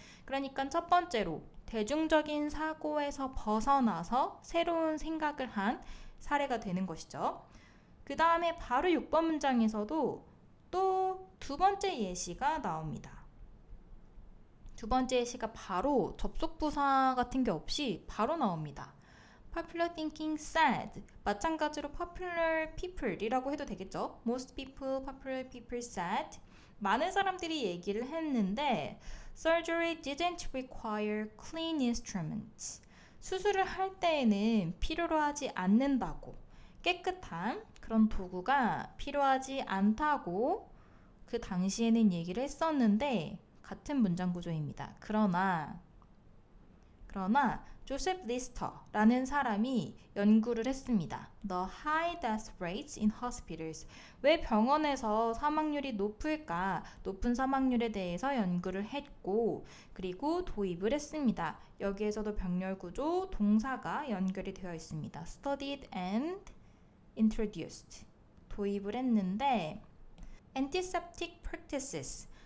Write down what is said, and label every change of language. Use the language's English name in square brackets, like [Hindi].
[Korean] 그러니까 첫 번째로 대중적인 사고에서 벗어나서 새로운 생각을 한 사례가 되는 것이죠. 그 다음에 바로 6번 문장에서도 또 두 번째 예시가 나옵니다. 두 번째 예시가 바로 접속부사 같은 게 없이 바로 나옵니다. [English] Popular thinking said [Korean] 마찬가지로 popular people이라고 해도 되겠죠. [English] Most people, popular people said [Korean] 많은 사람들이 얘기를 했는데 [English] Surgery didn't require clean instruments [Korean] 수술을 할 때에는 필요로 하지 않는다고 깨끗한 그런 도구가 필요하지 않다고 그 당시에는 얘기를 했었는데 같은 문장 구조입니다. 그러나 조셉 리스터라는 사람이 연구를 했습니다. [English] The high death rates in hospitals. [Korean] 왜 병원에서 사망률이 높을까? 높은 사망률에 대해서 연구를 했고 그리고 도입을 했습니다. 여기에서도 병렬 구조 동사가 연결이 되어 있습니다. [English] Studied and introduced. [Korean] 도입을 했는데 [English] antiseptic practices.